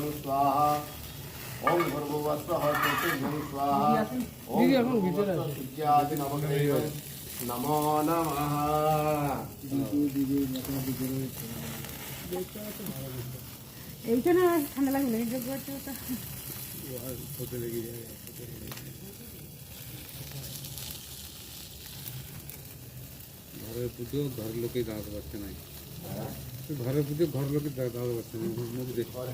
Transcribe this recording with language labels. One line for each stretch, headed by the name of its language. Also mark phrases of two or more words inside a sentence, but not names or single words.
Sanskrit: स्वाहा ओम भूर्भुवस्सुः चतुर्भ्यं स्वाहा ओम भूर्भुवस्सुः सूर्यादि नवग्रहाय नमो नमः।
Bangla: এইখানে ঠান্ডা লাগবে এই যে গোটা হতে লেগে যায়। ঘরের পুজো ঘর লোকে দাঁড়াতে পারছে না, ঘরের পুজো ঘর লোকে দাঁড়াতে পারছে না, মুখ দেখে